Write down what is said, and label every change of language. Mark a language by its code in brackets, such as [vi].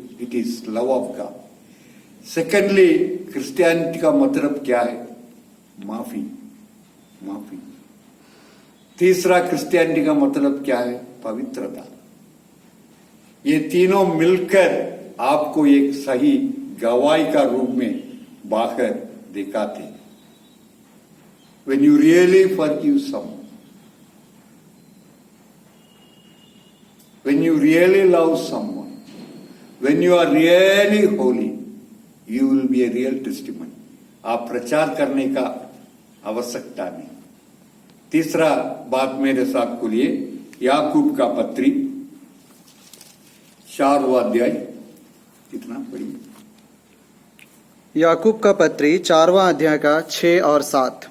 [en] It is love of God. [hi] Secondly, Christianity का मतलब क्या है? माफी। तीसरा, क्रिश्चियनिटी का मतलब क्या है? पवित्रता। ये तीनों मिलकर आपको एक सही गवाही का रूप में बाहर दिखाते। [en] When you really forgive someone, when you really love someone, when you are really holy, you will be a real testimony. [hi] आप प्रचार करने का आवश्यकता नहीं। तीसरा बात मेरे साथ खोलिए, याकूब का पत्री 4वां अध्याय। कितना पढ़िए? याकूब का पत्री 4वां अध्याय का 6 और 7।